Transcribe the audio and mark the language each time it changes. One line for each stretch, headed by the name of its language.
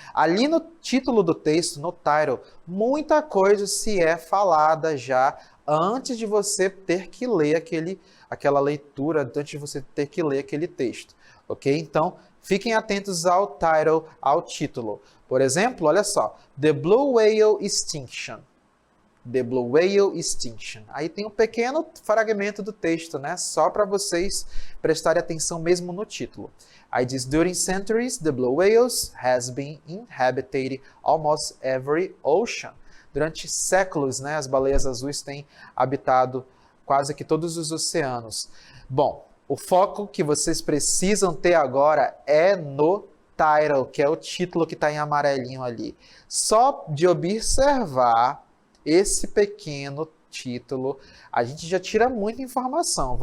Portuguese: Ali no título do texto, no title, muita coisa se é falada já antes de você ter que ler aquela leitura, antes de você ter que ler aquele texto, ok? Então, fiquem atentos ao title, ao título. Por exemplo, olha só, The Blue Whale Extinction. The Blue Whale Extinction. Aí tem um pequeno fragmento do texto, né? Só para vocês prestarem atenção mesmo no título. Aí diz,
English: during centuries, the blue whales has been inhabited almost every ocean.
Portuguese: Durante séculos, né, as baleias azuis têm habitado quase que todos os oceanos. Bom, o foco que vocês precisam ter agora é no title, que é o título que está em amarelinho ali. Só de observar esse pequeno título, a gente já tira muita informação.